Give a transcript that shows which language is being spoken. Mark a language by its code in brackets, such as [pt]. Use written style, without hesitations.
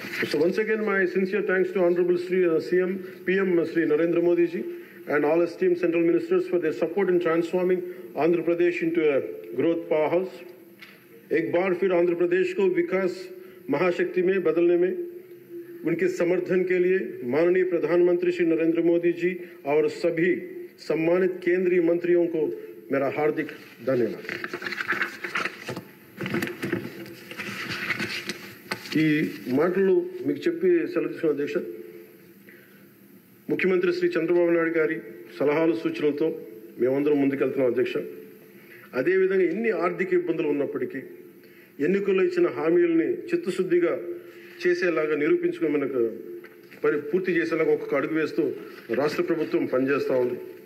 [en] So once again, my sincere thanks to Honorable Sri PM Sri Narendra Modi ji and all esteemed central ministers for their support in transforming Andhra Pradesh into a growth powerhouse. [hi] एक बार फिर आंध्र प्रदेश को विकास महाशक्ति में बदलने में उनके समर्थन के लिए माननीय प्रधानमंत्री श्री नरेंद्र मोदी जी और सभी सम्मानित केंद्रीय मंत्रियों को मेरा हार्दिक धन्यवाद। [te] ఈ మాటలు మీకు చెప్పి సెలవు తీసుకున్న అధ్యక్ష, ముఖ్యమంత్రి శ్రీ చంద్రబాబు నాయుడు గారి సలహాలు సూచనలతో మేమందరం ముందుకెళ్తున్నాం అధ్యక్ష. అదేవిధంగా ఎన్ని ఆర్థిక ఇబ్బందులు ఉన్నప్పటికీ ఎన్నికల్లో ఇచ్చిన హామీలని చిత్తశుద్ధిగా చేసేలాగా నిరూపించుకుని మనకు పూర్తి చేసేలాగా ఒక్కొక్క అడుగు వేస్తూ రాష్ట్ర ప్రభుత్వం పనిచేస్తూ ఉంది.